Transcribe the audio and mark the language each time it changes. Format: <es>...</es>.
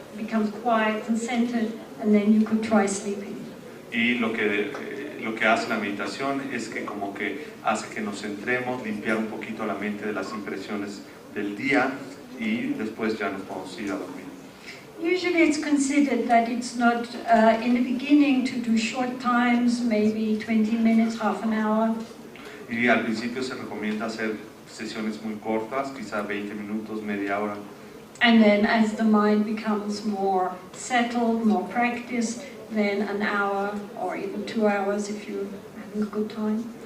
<en>It becomes quiet and centered, and then you could try sleeping.</en> <es>Y lo que hace la meditación es que como que hace que nos centremos, limpiar un poquito la mente de las impresiones del día y después ya nos podemos ir a dormir.</es> <en>Usually it's considered that it's not in the beginning to do short times, maybe 20 minutes, half an hour.</en> <es>Y al principio se recomienda hacer sesiones muy cortas, quizá 20 minutos, media hora.</es> <en>And then as the mind becomes more settled, more practiced, then an hour or even 2 hours if you're having a good time.</en>